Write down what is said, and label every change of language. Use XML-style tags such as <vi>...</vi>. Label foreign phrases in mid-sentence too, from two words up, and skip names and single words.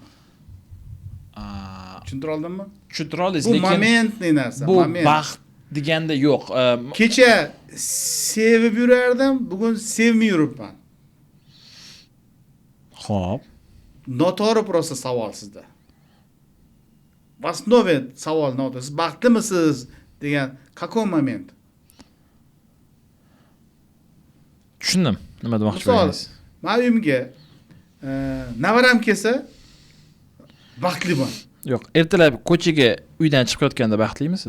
<uz>Tushuntira oldimmi? Tushuntira oldingiz, lekin bu momentli narsa, bu baxt deganda yo'q. Kecha sevib yurardim, bugun sevmay yuribman. Xo'p. Noto'g'ri просто savol sizda.</uz> <ru>В основе</ru> <uz>savol noto'g'ri. Siz baxtlimisiz degan</uz> <ru>Какой момент?</ru> <uz>Tushundim. Nima demoqchi Misol, bo'ldingiz? men uyimga navaram kelsa baxtliman. Yo'q, ertalab ko'chaga uydan chiqib ketganda baxtlimisiz?</uz>